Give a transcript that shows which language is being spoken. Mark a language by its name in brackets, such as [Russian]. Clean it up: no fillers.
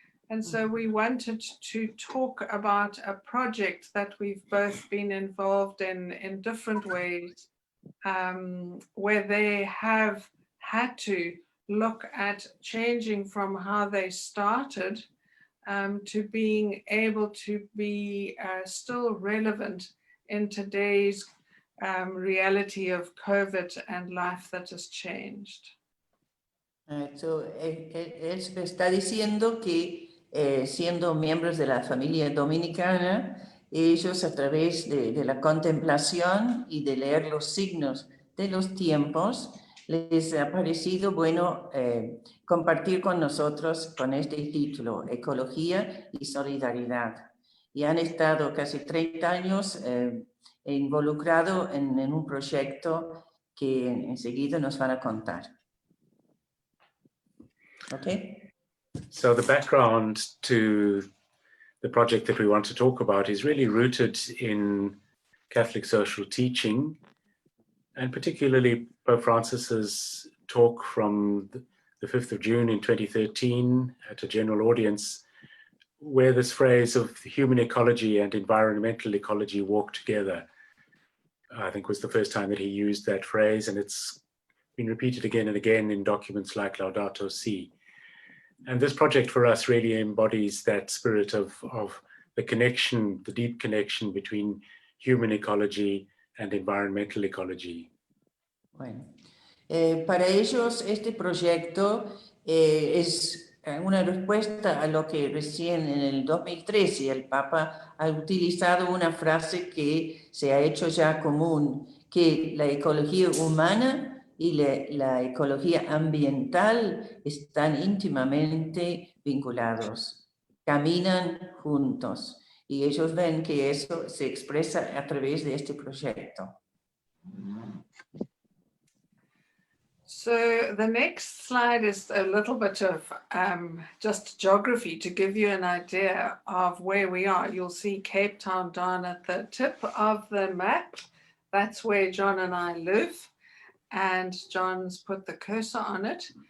[English] And so we wanted to talk about a project that we've both been involved in different ways, where they have had to look at changing from how they started to being able to be still relevant in today's reality of COVID and life that has changed. [Spanish] So, él me está diciendo que siendo miembros de la familia dominicana, ellos a través de la contemplación y de leer los signos de los tiempos, les ha parecido bueno compartir con nosotros con este título, Ecología y Solidaridad. Y han estado casi 30 años involucrados en un proyecto que enseguida nos van a contar. [English] Okay. So the background to the project that we want to talk about is really rooted in Catholic social teaching, and particularly Pope Francis's talk from the 5th of June in 2013 at a general audience, where this phrase of human ecology and environmental ecology walk together, I think was the first time that he used that phrase, and it's been repeated again and again in documents like Laudato Si. And this project for us really embodies that spirit of the connection, the deep connection between human ecology and environmental ecology. [Spanish] Bueno, para ellos este proyecto es una respuesta a lo que recién en el 2013 el Papa ha utilizado una frase que se ha hecho ya común, que la ecología humana y la ecología ambiental están íntimamente vinculados, caminan juntos, y ellos ven que eso se expresa a través de este proyecto. [English] So the next slide is a little bit of just geography to give you an idea of where we are. You'll see Cape Town down at the tip of the map. That's where John and I live. And John's put the cursor on it.